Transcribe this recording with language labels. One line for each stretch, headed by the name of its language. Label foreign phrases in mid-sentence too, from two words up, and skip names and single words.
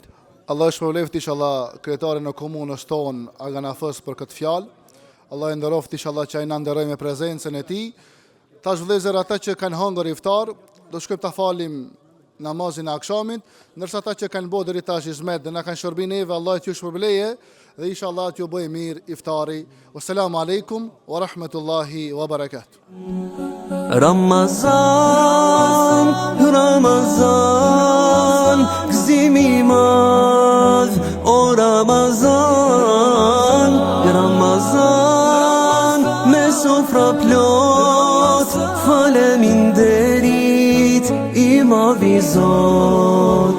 Albanian: Allah shpëleft inshallah kryetarin e komunës ton Aganafës për këtë fjalë. Allah e nderoft inshallah që ai na nderoj me prezencën e tij. Tash vëllezër, ata që kanë hëngur iftar, do shkojmë ta falim namazin e akşamit, ndërsa ata që kanë bërë deri tash hizmet dhe na kanë shërbim neve, Allah t'ju shpërbleje dhe inshallah t'ju bëjë mirë iftari.
Arabic: والسلام عليكم ورحمة الله وبركاته.
Albanian: Ramazan, Ramazan, gëzimi madh, o Ramazan, Ramazan, me sofra plot, faleminderit, i madhi Zot.